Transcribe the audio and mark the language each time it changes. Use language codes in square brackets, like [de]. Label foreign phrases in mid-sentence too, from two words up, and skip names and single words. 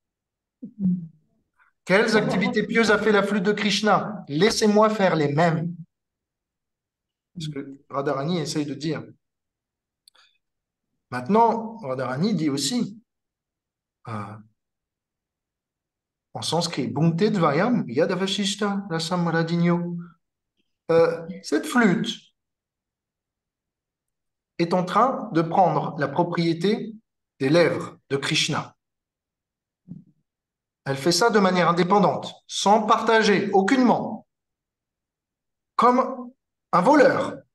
[fr] Quelles activités pieuses a fait la flûte de Krishna? Laissez-moi faire les mêmes. Ce que Radharani essaye de dire. Maintenant, Radharani dit aussi, en sanskrit, [sa] Bhungte dvayam yadavashishta rasam radinyo. [fr] Cette flûte est en train de prendre la propriété des lèvres de Krishna. Elle fait ça de manière indépendante, sans partager aucunement, comme un voleur.